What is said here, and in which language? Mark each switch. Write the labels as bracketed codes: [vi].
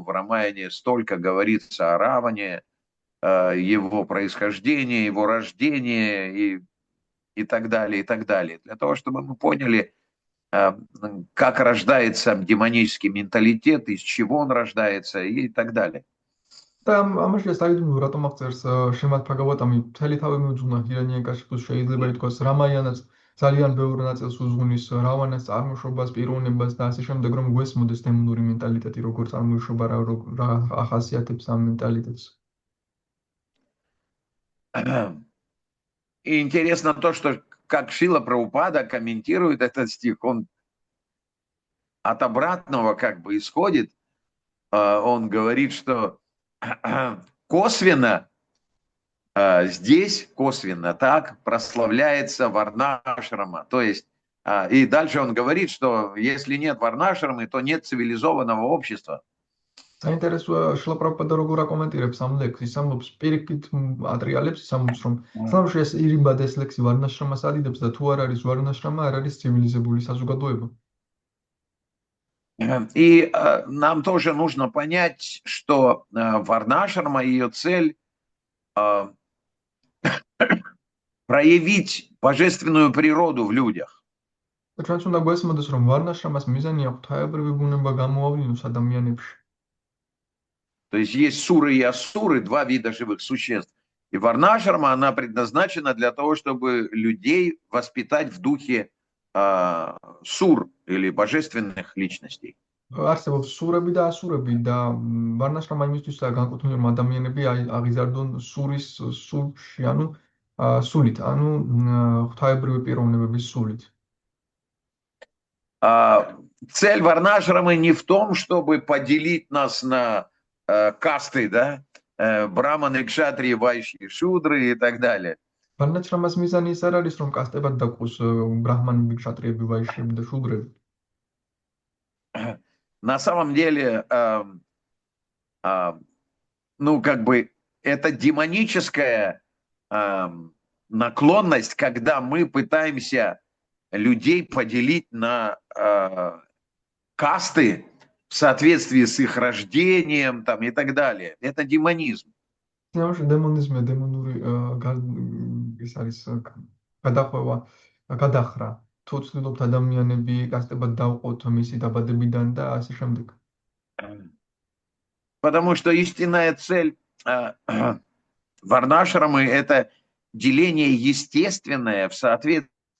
[ru] В Рамаяне столько говорится о Раване, его происхождении, его рождении и так далее, и так далее. Для того, чтобы мы поняли, как рождается демонический менталитет, из чего он рождается и так далее. [ka] და ამაში საიდუმლო რატომ აღწერს შემად ფაგავატამი მთელი თავი მიუძღვნა ჰირანიაკაშიფუს შეიძლება ითქვას რამაიანაც ძალიან ბევრ ნაწილს უძღვნის რავანას წარმოშობას, პიროვნებას და ასე შემდეგ რომ გვესმოდეს დემონური მენტალიტეტი როგორ წარმოიშობა რა ახასიათებს ამ მენტალიტეტს. [ru] И интересно то, что как Шрила Прабхупада комментирует этот стих, он от обратного как бы исходит. Он говорит, что косвенно здесь, косвенно так, прославляется Варнашрама. То есть, и дальше он говорит, что если нет Варнашрамы, то нет цивилизованного общества. [ka] საინტერესოა შრილა პრაბჰუპადა როგორ აკომენტირებს ამ ლექსს. ის ამბობს პირიქით ატრიალებს, ის ამბობს რომ სლამში ეს ირიბად ეს ლექსი ვარნაშრამას ადიდებს და თუ არ არის ვარნაშრამა, არ არის ცივილიზებული საზოგადოება. [ru] И нам тоже нужно понять, что Варнашрама, ее цель проявить божественную природу в людях. [ka] ჩვენც უნდა გვესმოდეს რომ ვარნაშრამას მიზანია ღვთაებრივი ბუნება გამოავლინოს ადამიანებში. [ru] То есть суры и асуры, два вида живых существ. И Варнашрама, она предназначена для того, чтобы людей воспитать в духе сур или божественных личностей. [ka] არსებობს სურები და ასურები და ვარნაშრამა იმისთვისაა განკუთვნილი რომ ადამიანები აღიზარდონ სურის სულში, ანუ სულით, ანუ ღვთაებრივი პიროვნებების сулით. [ru] Цель Варнашрамы не в том, чтобы поделить нас на касты, да, браманы, кшатрии, вайшьи, шудры и так далее. [ka] ვარნაშრამას მიზანი ის არ არის რომ კასტებად დაგყოს ბრაჰმანები, ქშატრიები, ვაიშიები და შუდრები. [ru] На самом деле, ну, как бы, это демоническая наклонность, когда мы пытаемся людей поделить на касты в соответствии с их рождением там, и так далее. Это демонизм. [ka] დემონიზმია, დემონური ის არის გადახვევა, გადახრა. თუ ცდილობთ ადამიანები კასტებად დავყოთ მისი დაბადებიდან და ასე შემდეგ. [ru] Потому что истинная цель Варнашрамы – это деление естественное в соответствии.